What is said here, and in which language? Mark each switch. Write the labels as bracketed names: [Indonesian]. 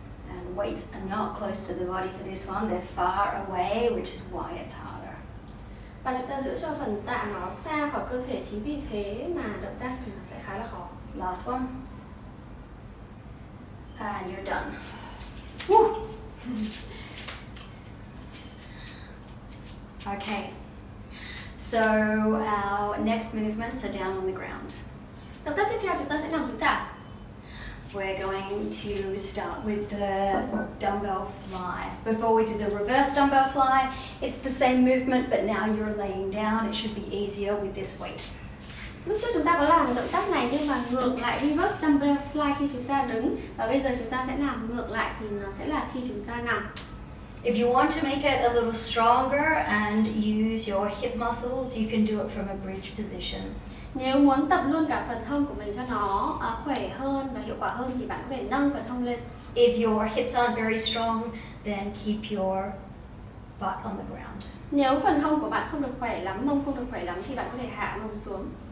[English] And weights are not close to the body for this one. They're far away, which is why it's harder. [Vietnamese] Và chúng ta giữ cho phần tạ nó xa khỏi cơ thể, chính vì thế mà động tác thì nó sẽ khá là khó. [English] Last one. And you're done. Woo! Okay. So our next movements are down on the ground. [Vietnamese] Động tác tiếp theo chúng ta sẽ nằm xuống tạ. [English] We're going to start with the dumbbell fly. Before we did the reverse dumbbell fly, it's the same movement, but now you're laying down. It should be easier with this weight. [Vietnamese] Lúc trước chúng ta có làm động tác này nhưng mà ngược lại, reverse dumbbell fly khi chúng ta đứng, và bây giờ chúng ta sẽ làm ngược lại thì nó sẽ là khi chúng ta nằm. [English] If you want to make it a little stronger and use your hip muscles, you can do it from a bridge position. [Vietnamese] Nếu muốn tập luôn cả phần hông của mình cho nó khỏe hơn và hiệu quả hơn thì bạn có thể nâng phần hông lên. [English] If your hips aren't very strong, then keep your butt on the ground. [Vietnamese] Nếu phần hông của bạn không được khỏe lắm, mông không được khỏe lắm thì bạn có thể hạ mông xuống.